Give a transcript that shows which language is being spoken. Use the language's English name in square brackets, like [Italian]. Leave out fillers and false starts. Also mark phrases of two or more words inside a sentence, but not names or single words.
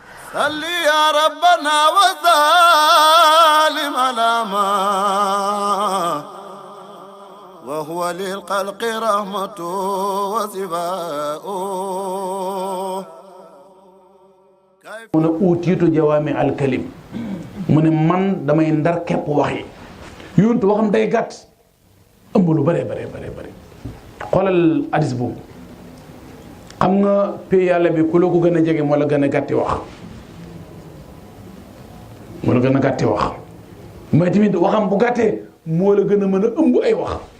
[Arabic] صل يا ربنا وسلم على ما وهو للخلق رحمة وشفاء [Wolof] mu ne [Arabic] أوتيت جوامع الكلم [Wolof] mu ne man damay ndar képp wax yi yontu waxam day gàtt ëmb lu bëree bëri xoolal hadis boobu xam nga pay yàlla bi ku la ko gën a jege moo la gën a gàtti wax moo la gën a gàtti wax mais tamit waxam bu gàttee moo la gën a mën a ëmb ay wax